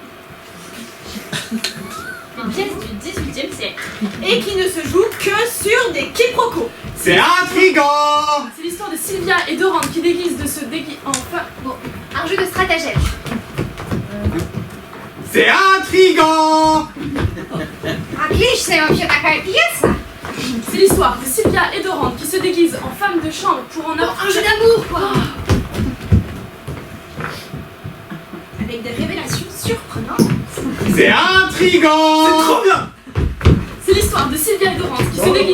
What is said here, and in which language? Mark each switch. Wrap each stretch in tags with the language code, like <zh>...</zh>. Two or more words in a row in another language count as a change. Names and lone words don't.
<fr>Une pièce du XVIIIe siècle. Et qui ne se joue que sur des quiproquos. C'est intriguant. C'est l'histoire de Sylvia et Dorante qui déguisent de se déguiser en femme. Bon, un jeu de stratagème. C'est intriguant.</fr> <ru>Отличная вообще такая pièce.</ru> <fr>C'est l'histoire de Sylvia et Dorante qui se déguisent en femmes de chambre pour en avoir Un jeu d'amour, quoi. Avec des révélations surprenantes. C'est intriguant. C'est trop bien. C'est l'histoire de Sylvia et Dorante qui se déguisent,</fr>